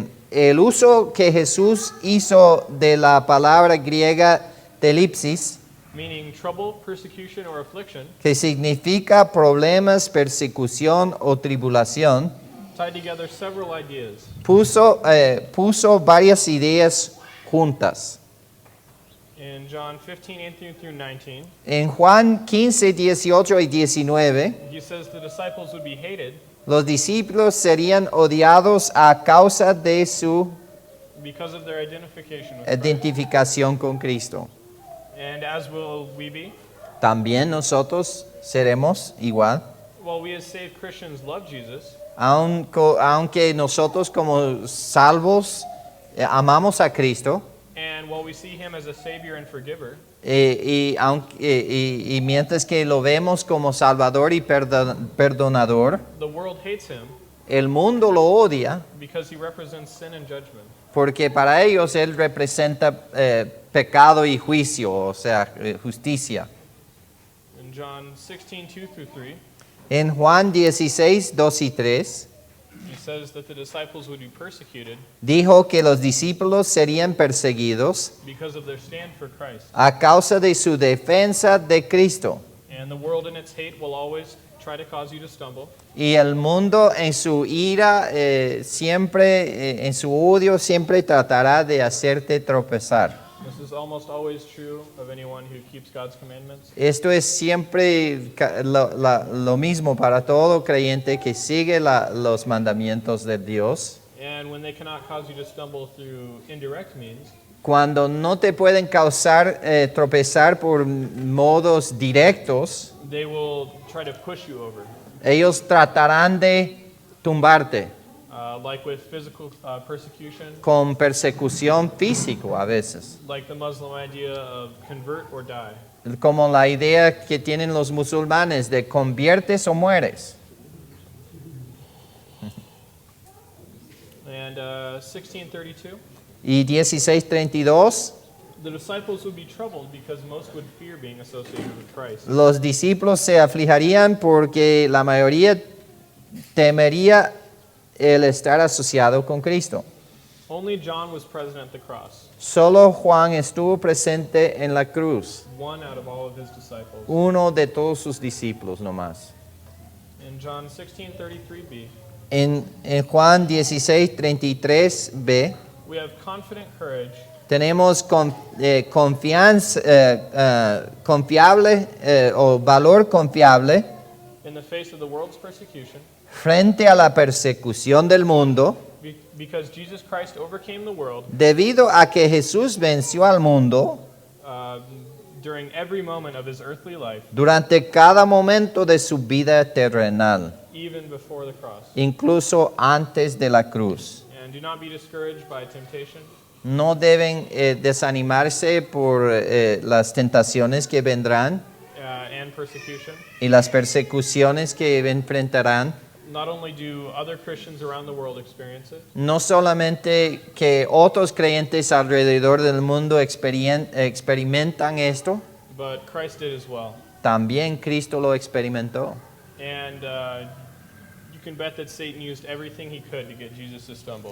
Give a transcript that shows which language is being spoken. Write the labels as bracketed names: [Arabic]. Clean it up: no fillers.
[Spanish] El uso que Jesús hizo de la palabra griega telipsis, [English] meaning trouble, persecution, or affliction, [Spanish] que significa problemas, persecución o tribulación, [English] tied together several ideas. [Spanish] puso varias ideas juntas. [English] In John 15:18 through 19, [Spanish] En Juan 15, 18 y 19, [English] he says the disciples would be hated [Spanish] los discípulos serían odiados a causa de su [English] because of their identification with Christ. [Spanish] identificación con Cristo. [English] And as will we be? [Spanish] También nosotros seremos igual. [English] While we as saved Christians love Jesus, [Spanish] Aunque nosotros como salvos amamos a Cristo, [English] and while we see him as a savior and forgiver, [Spanish] y mientras que lo vemos como salvador y perdonador, [English] the world hates him [Spanish] el mundo lo odia [English] because he represents sin and judgment. [Spanish] porque para ellos él representa pecado y juicio, o sea, justicia. [English] In John 16:2 through 3, [Spanish] En Juan 16, 2 y 3, [English] he says that the disciples would be persecuted [Spanish] dijo que los discípulos serían perseguidos [English] because of their stand for Christ. [Spanish] a causa de su defensa de Cristo. [English] And the world in its hate will always try to cause you to stumble. [Spanish] Y el mundo en su ira, en su odio, siempre tratará de hacerte tropezar. [English] This is almost always true of anyone who keeps God's commandments. [Spanish] Esto es siempre lo mismo para todo creyente que sigue los mandamientos de Dios. [English] And when they cannot cause you to stumble through indirect means, [Spanish] Cuando no te pueden causar tropezar por modos directos, [English] they will try to push you over. [Spanish] ellos tratarán de tumbarte [English] Like with physical persecution, [Spanish] con persecución física a veces. [English] like the Muslim idea of convert or die. [Spanish] Como la idea que tienen los musulmanes de conviertes o mueres. [English] And 16:32, [Spanish] Y 16:32, [English] the disciples would be troubled because most would fear being associated with Christ. [Spanish] los discípulos se afligirían porque la mayoría temería el estar asociado con Cristo. [English] Only John was present at the cross, [Spanish] Solo Juan estuvo presente en la cruz, [English] one out of all of his disciples. [Spanish] uno de todos sus discípulos nomás. [English] In John 16:33b, [Spanish] En Juan 16:33b [English] we have confident courage [Spanish] tenemos confianza, confiable o valor confiable [English] in the face of the world's persecution, [Spanish] frente a la persecución del mundo, [English] because Jesus Christ overcame the world [Spanish] debido a que Jesús venció al mundo [English] during every moment of his earthly life, [Spanish] durante cada momento de su vida terrenal, [English] even before the cross. [Spanish] incluso antes de la cruz. [English] And do not be discouraged by temptation, [Spanish] No deben desanimarse por las tentaciones que vendrán [English] and persecution. [Spanish] y las persecuciones que enfrentarán. [English] Not only do other Christians around the world experience it, [Spanish] No solamente que otros creyentes alrededor del mundo experimentan esto, [English] but Christ did as well. [Spanish] también Cristo lo experimentó. [English] And you can bet that Satan used everything he could to get Jesus to stumble.